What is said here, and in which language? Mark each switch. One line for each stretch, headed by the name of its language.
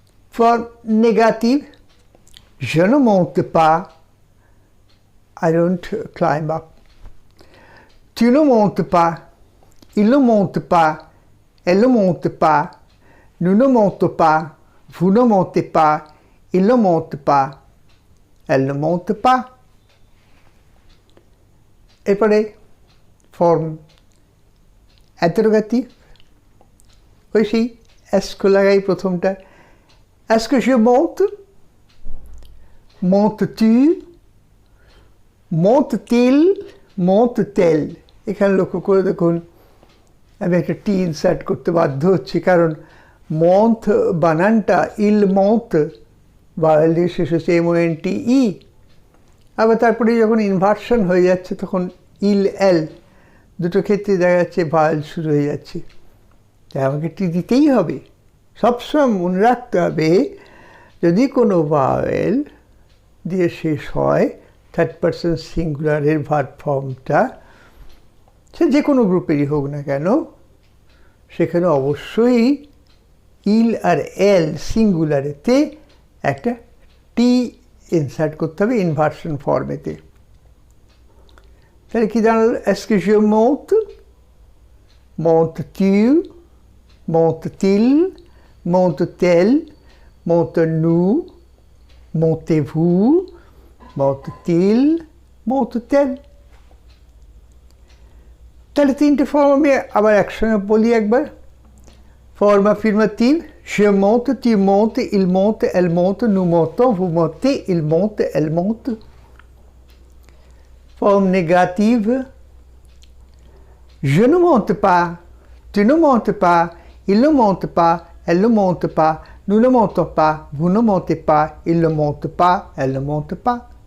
French: Forme négative, je ne monte pas,
English: I don't climb up.
French: Tu ne montes pas, il ne monte pas, elle ne monte pas, nous ne montons pas, vous ne montez pas, il ne monte pas, elle ne monte pas.
Bangla: এরপরে form interrogative, ওই সেই Essco লাগাই প্রথমটা।
French: est-ce que je monte, montes-tu, monte-t-il, monte-t-elle।
Bangla: এখানে লক্ষ্য করে দেখুন আমি একটা টি ইনসার্ট করতে বাধ্য হচ্ছি, কারণ মন্থ বানানটা ইল মন্থ ভাওয়েল দিয়ে শেষ হচ্ছে MONTE। আবার তারপরে যখন ইনভার্সন হয়ে যাচ্ছে তখন ইল এল, দুটো ক্ষেত্রে দেখা যাচ্ছে ভাওয়েল শুরু হয়ে যাচ্ছে, তাই আমাকে টি দিতেই হবে। সবসময় মনে রাখতে হবে, যদি কোনো ভাওয়েল দিয়ে শেষ হয় থার্ড পার্সন সিঙ্গুলারের ভার্ব ফর্মটা, সে যে কোনো গ্রুপেরই হোক না কেন, সেখানে অবশ্যই ইল আর এল সিঙ্গুলারেতে একটা টি ইনসার্ট করতে হবে ইনভার্সন ফর্মেতে। তাহলে কি জানালো?
French: est-ce que je monte, montes-tu, monte-t-il, monte-t-elle, monte-nous, montez-vous, monte-t-il, monte-t-elle।
Bangla: তাহলে 3টে ফর্ম আমি আবার একসঙ্গে বলি একবার।
French: ফর্ম অ্যাফার্মেটিভ, je monte, tu montes, il monte, elle monte, nous montons, vous montez, il monte, elle monte. Forme négative, je ne monte pas, tu ne montes pas, il ne monte pas, elle ne monte pas, nous ne montons pas, vous ne montez pas, il ne monte pas, elle ne monte pas.